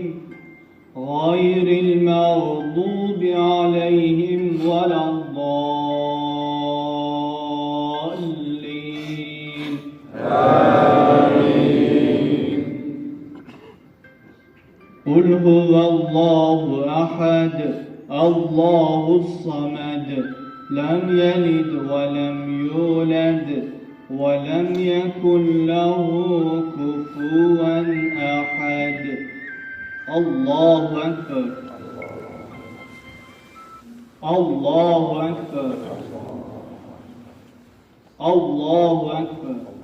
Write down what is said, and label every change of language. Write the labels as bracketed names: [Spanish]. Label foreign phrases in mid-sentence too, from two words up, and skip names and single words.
[Arabic] غير المغضوب عليهم ولا الضالين. آمين. قل هو الله أحد. الله الصمد. لم يلد ولم يولد. وَلَمْ يَكُنْ لَهُ كُفُوًا أَحَدٌ الله أكبر. الله أكبر. الله أكبر.